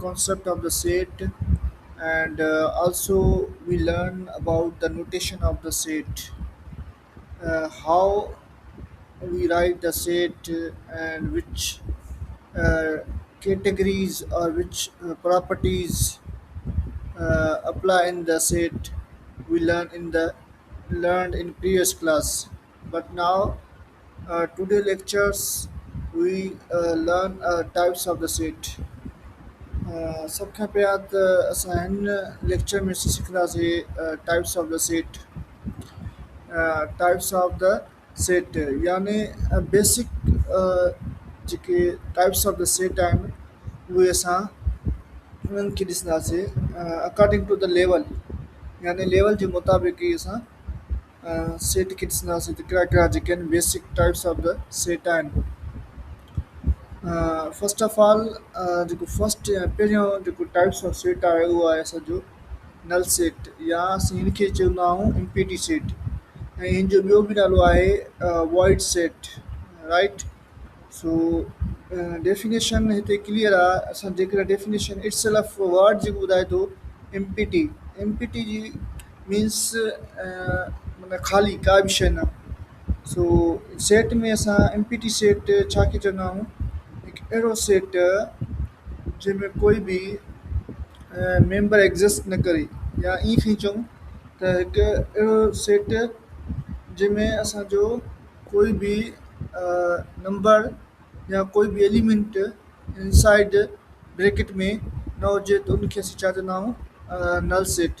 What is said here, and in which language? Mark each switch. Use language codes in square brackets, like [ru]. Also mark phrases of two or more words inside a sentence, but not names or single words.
[en] concept of the set, and also we learn about the notation of the set, how we write the set, and which uh, categories or which properties apply in the set we learned in previous class. But now, today lectures we learn types of the set. [sd] सबखां पहिरियां त असां हिन लेक्चर में सिखंदासीं [en] types of the set. types of the set [sd] यानी बेसिक जेके टाइप्स ऑफ द सेट आहिनि उहे असां उन्हनि खे ॾिसंदासीं [en] according to the level, [sd] यानी लेवल जे मुताबिक़ ई असां सेट खे ॾिसंदासीं त कहिड़ा कहिड़ा जेके आहिनि [en] basic types of the set [sd] आहिनि. [en] first of all [sd] जेको फस्ट पहिरियों जेको [en] types of set [sd] आहे उहो आहे असांजो [en] null set, [sd] या असीं हिन खे चवंदा आहियूं [en] empty set, [sd] ऐं हिन जो ॿियो बि नालो आहे [en] void set, right. so definition [sd] हिते क्लियर आहे. असां जेकॾहिं [en] definition itself word [sd] जेको ॿुधाए थो [en] empty, empty [sd] जी मीन्स माना ख़ाली का बि शइ न. [en] so set [sd] में असां [en] empty set [sd] छा खे चवंदा आहियूं, हिकु अहिड़ो सेट जंहिंमें कोई बि मेंबर एग्ज़िस्ट न करे, या ईअं खी चऊं त हिकु अहिड़ो सेट जंहिंमें असांजो कोई बि नंबर या कोई बि एलिमेंट [en] inside bracket [sd] में न हुजे त उनखे असीं छा चवंदा आहियूं, [en] null set.